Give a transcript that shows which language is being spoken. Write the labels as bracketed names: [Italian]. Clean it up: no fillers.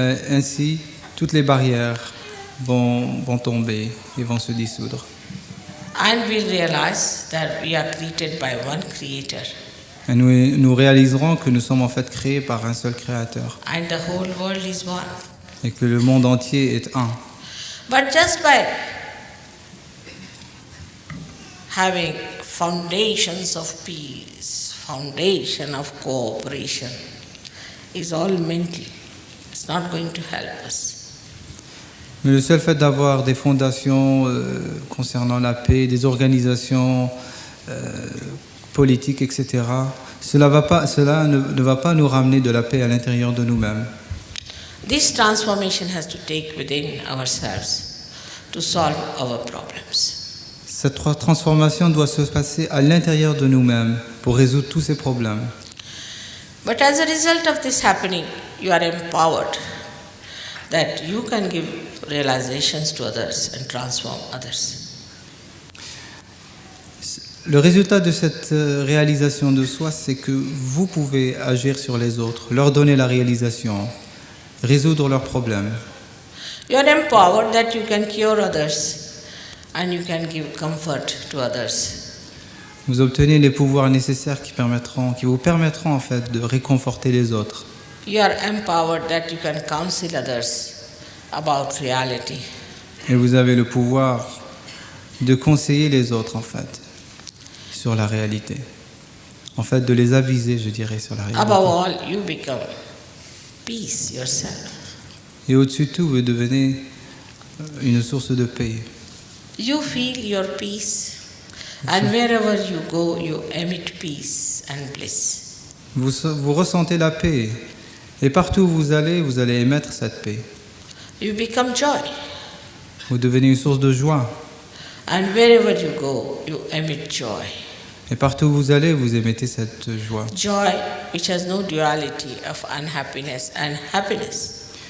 [French] Ainsi, toutes les barrières vont tomber et vont se dissoudre. [English] And we'll realize that we are created by one creator [French] Et nous réaliserons que nous sommes en fait créés par un seul créateur [English] and the whole world is one. [French] et que le monde entier est un. [English] But just by having foundations of peace, foundation of cooperation, is all mental. It's not going to help us. [French] Mais le seul fait d'avoir des fondations concernant la paix, des organisations politiques, etc., cela ne va pas nous ramener de la paix à l'intérieur de nous-mêmes. [English] This transformation has to take within ourselves to solve our problems. [French] Cette transformation doit se passer à l'intérieur de nous-mêmes pour résoudre tous ces problèmes. [English] But as a result of this happening, you are empowered that you can give realizations to others and transform others. [French] Le résultat de cette réalisation de soi, c'est que vous pouvez agir sur les autres, leur donner la réalisation, résoudre leurs problèmes. [English] You are empowered that you can cure others and you can give comfort to others. [French] Vous obtenez les pouvoirs nécessaires qui vous permettront en fait de réconforter les autres. [English] You are empowered that you can counsel others about reality. [French] Et vous avez le pouvoir de conseiller les autres en fait sur la réalité. En fait, de les aviser, je dirais, sur la réalité. [English] Above all, you become peace yourself. [French] Et au-dessus de tout, vous devenez une source de paix. [English] You feel your peace, and wherever you go, you emit peace and bliss. [French] Vous ressentez la paix. Et partout où vous allez émettre cette paix. [English] You become joy, [French] Vous devenez une source de joie. [English] and wherever you go, you emit joy. [French] Et partout où vous allez, vous émettez cette joie. [English] Joy which has no duality of unhappiness and happiness.